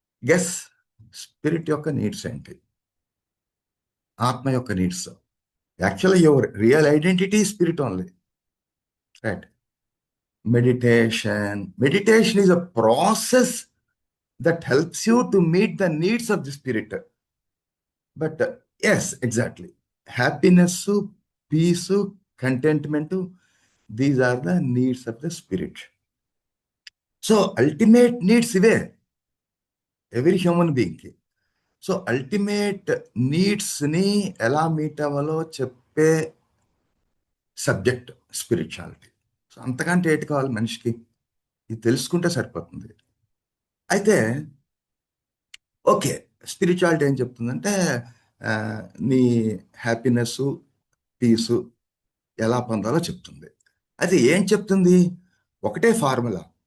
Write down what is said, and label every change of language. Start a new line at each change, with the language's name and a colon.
Telugu: Guess, spirit యొక్క needs ఏంటి? ఆత్మ యొక్క needs.
English: Actually your real identity spirit only, right? Meditation is a process that helps you to meet the needs of the spirit. But yes, exactly. Happiness, peace, contentment, these are the needs of the spirit. So ultimate needs
Telugu: ive
English: every human being ki. So ultimate needs ni ela meet
Telugu: avalo cheppe
English: subject spirituality.
Telugu: So అంతకంటే ఏంటి కావాలి మనిషికి? ఇది తెలుసుకుంటే సరిపోతుంది. అయితే okay, spirituality ఏం చెప్తుందంటే నీ హ్యాపీనెస్, పీసు ఎలా పొందాలో చెప్తుంది. అయితే ఏం చెప్తుంది? ఒకటే ఫార్ములా.